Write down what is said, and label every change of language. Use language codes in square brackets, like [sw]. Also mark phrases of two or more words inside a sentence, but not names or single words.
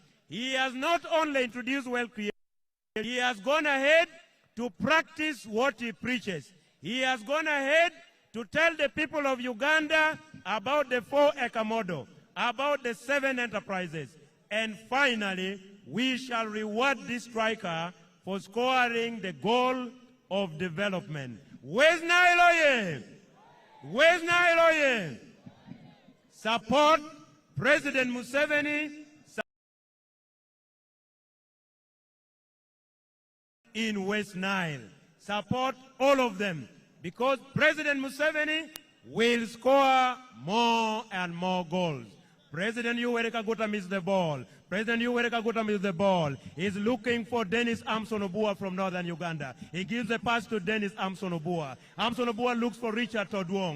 [en] He has not only introduced wealth creation, he has gone ahead to practice what he preaches. He has gone ahead to tell the people of Uganda about the 4-acre model, about the 7 enterprises. And finally, we shall reward this striker for scoring the goal of development. West Nile oye! West Nile oye! Support President Museveni in West Nile. Support all of them, because President Museveni will score more and more goals. President Yoweri Kaguta misses the ball. President Yoweri Kaguta misses the ball. He's looking for Dennis Amson Obua from Northern Uganda. He gives the pass to Dennis Amson Obua. Amson Obua looks for Richard Todwong.